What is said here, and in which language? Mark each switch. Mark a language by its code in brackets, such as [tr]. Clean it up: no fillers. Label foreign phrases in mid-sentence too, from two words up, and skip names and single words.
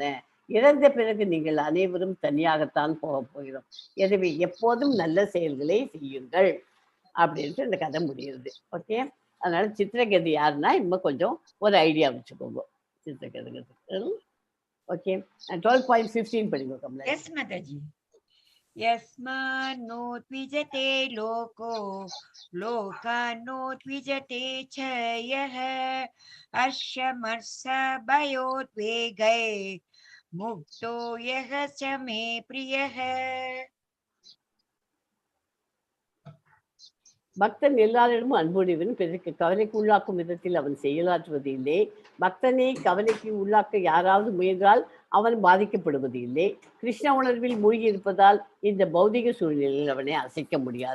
[ta] இறந்த பிறகு நீங்கள் அனைவரும் தனியாகத்தான் போக போகிறோம். எனவே எப்போதும் நல்ல செயல்களை செய்யுங்கள் அப்படின்ட்டு இந்த கதை முடியுது. ஓகே, அதனால சித்திரகேது யாருன்னா இன்னும் கொஞ்சம் ஒரு ஐடியா வச்சுக்கோங்க. சித்திரகேது ஓகே. 12.15 படிக்கோங்க. எஸ் மாதாஜி. [sa] यस्मान्नो द्विजते लोको लोकान्नो द्विजते च यः हर्षमर्षभयोद्वेगै मुक्तो यः च मे प्रियः. [ta] பக்தன் எல்லாரிடமும் அன்புடையவன். பிறகு கவலைக்கு உள்ளாக்கும் விதத்தில் அவன் செயலாற்றுவது இல்லை. பக்தனை கவலைக்கு உள்ளாக்க யாராவது முயன்றால் அவன் பாதிக்கப்படுவது இல்லை. கிருஷ்ண உணர்வில் மூழ்கி இருப்பதால் இந்த பௌதிக சூழ்நிலையில் அவனை அசைக்க முடியாது.